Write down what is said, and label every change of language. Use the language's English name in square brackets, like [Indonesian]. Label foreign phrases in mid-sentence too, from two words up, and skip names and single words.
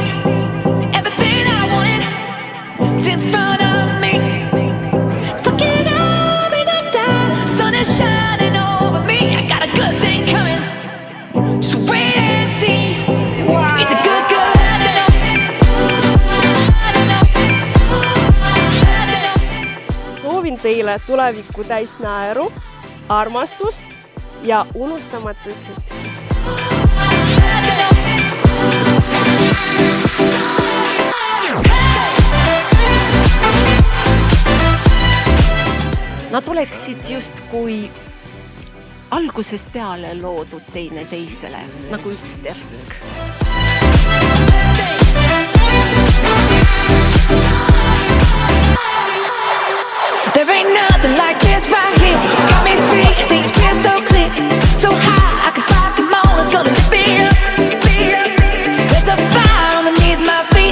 [English] Everything I wanted, it's in front of me. Stuck it up and I'm down, sun is shining over me. I got a good thing coming, just wait and see. It's a good, good. [Estonian] Soovin teile tulevikku täis naeru, armastust ja unustamatuid hetki. Nad oleksid justkui algusest peale loodud teineteisele nagu üks tervik. [English] There ain't nothing like this right here. Got me seeing things crystal clear. So high I can fly, come on, it's gonna lift me up. There's a fire underneath my feet.